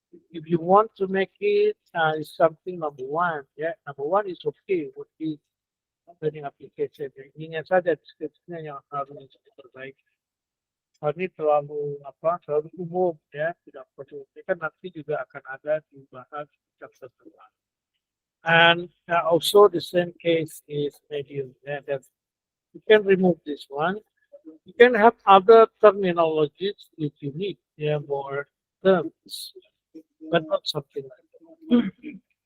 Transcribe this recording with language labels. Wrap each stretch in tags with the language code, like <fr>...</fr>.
<en>If you want to make it something number one is okay. Would be learning application.</en> <id>Ingat saja deskripsinya yang harus diperbaiki. Ini terlalu umum, ya, tidak perlu. Ini kan nanti juga akan ada dibahas chapter depan.</id> <en>And also the same case is medium. That you can remove this one. You can have other terminologies if you need, more terms, but not something like that.</en>